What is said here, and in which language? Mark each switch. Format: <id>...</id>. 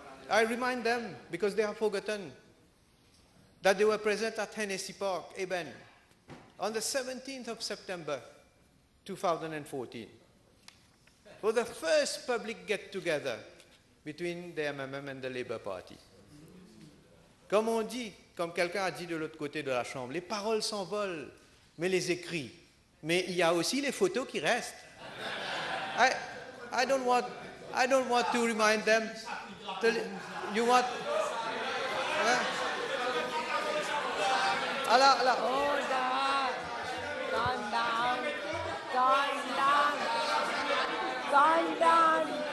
<en>I remind them, because they have forgotten, that they were present at Hennessy Park, Eben, on the 17th of September, 2014, for the first public get-together between the MMM and the Labour Party.</en> <fr>Comme on dit, comme quelqu'un a dit de l'autre côté de la Chambre, les paroles s'envolent, mais les écrits. Mais il y a aussi les photos qui restent.</fr> <en>I don't want to remind them. You want? Allah. Order. Calm down. Calm down. Calm down.</en>